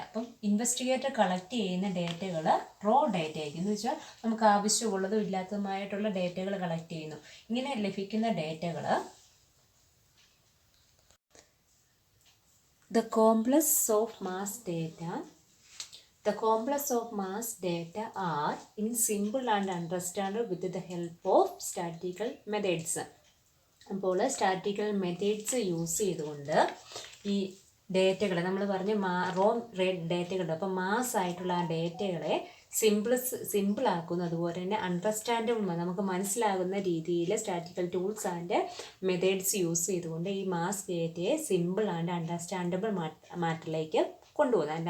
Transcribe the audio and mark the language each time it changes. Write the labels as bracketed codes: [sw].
[ml] അപ്പം investigator collect ചെയ്യുന്ന ഡേറ്റകൾ raw data ആയിരിക്കും. എന്ന് വെച്ചാൽ നമുക്ക് ആവശ്യമുള്ളതും ഇല്ലാത്തതുമായിട്ടുള്ള ഡേറ്റകൾ കളക്ട് ചെയ്യുന്നു. ഇങ്ങനെ ലഭിക്കുന്ന ഡേറ്റകൾ [en] The complex of mass data. The complex of mass data are in simple and understandable with the help of statistical methods. [ml] അപ്പോൾ സ്റ്റാറ്റിക്കൽ മെത്തേഡ്സ് യൂസ് ചെയ്തുകൊണ്ട് ഈ ഡേറ്റകൾ നമ്മൾ പറഞ്ഞ് റോ ഡേറ്റകളുണ്ട്. അപ്പോൾ മാസ് ആയിട്ടുള്ള ആ ഡേറ്റകളെ സിമ്പിളാക്കുന്നു. അതുപോലെ തന്നെ അണ്ടർസ്റ്റാൻഡബിൾ, നമുക്ക് മനസ്സിലാകുന്ന രീതിയിൽ സ്റ്റാറ്റിക്കൽ ടൂൾസ് ആൻഡ് മെത്തേഡ്സ് യൂസ് ചെയ്തുകൊണ്ട് ഈ മാസ് ഡേറ്റയെ സിമ്പിൾ ആൻഡ് അണ്ടർസ്റ്റാൻഡബിൾ മാറ്ററിലേക്ക് കൊണ്ടുപോകുന്നു.